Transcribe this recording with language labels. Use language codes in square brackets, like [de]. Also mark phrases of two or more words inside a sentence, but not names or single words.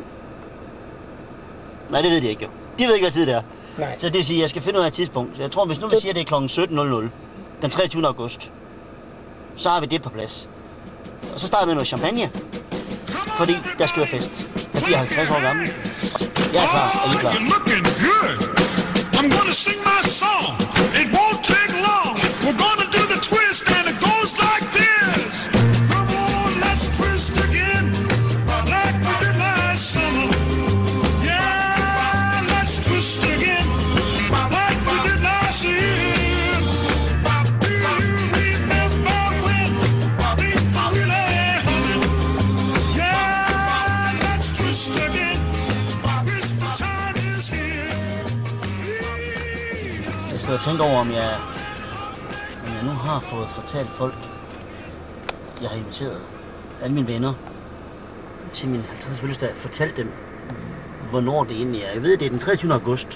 [da] Nej, det ved de ikke jo. De ved ikke, hvad tid det er. Nej. Så det vil sige, at jeg skal finde ud af et tidspunkt. Jeg tror, hvis nu vi siger, at det er klokken 17.00, den 23. august, så har vi det på plads. Og så starter vi med noget champagne, fordi der skal være fest. Jeg bliver 50 år gammel. Jeg er klar, og I er klar. [en] I'm gonna sing my song. It won't take long. We're gonna do the twist and it goes like this. Come on, let's twist again. Like we did last summer. Yeah, let's twist again. Like we did last year. Do you remember when we really hugged? Yeah, let's twist again. Twist the time is here. [da] Jeg sidder og tænker over, om jeg nu har fået fortalt folk, jeg har inviteret alle mine venner til min 50 fødselsdag, fortalt dem, hvornår det egentlig er. Jeg ved, det er den 23. august.